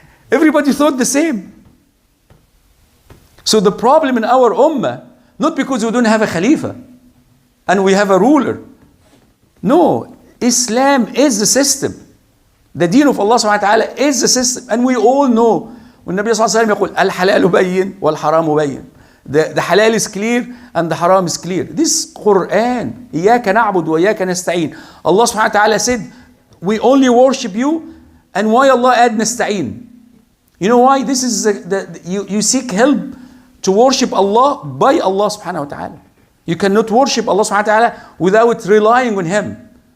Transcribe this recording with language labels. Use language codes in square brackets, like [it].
[en] Everybody thought the same. So the problem in our ummah, not because we don't have a Khalifa and we have a ruler. No, Islam is the system. The deen of Allah subhanahu wa ta'ala is the system. And we all know, when Nabi sallallahu alayhi wa sallam [ar] يقول الحلال بين والحرام بين. [en] The halal is clear and the haram is clear. This Quran, [ar] إياك نعبد وإياك نستعين. [en] Allah subhanahu wa ta'ala said, we only worship you. And why Allah add nasta'in? You know why? This is you seek help to worship Allah by Allah subhanahu wa ta'ala. You cannot worship Allah subhanahu wa ta'ala without relying on Him.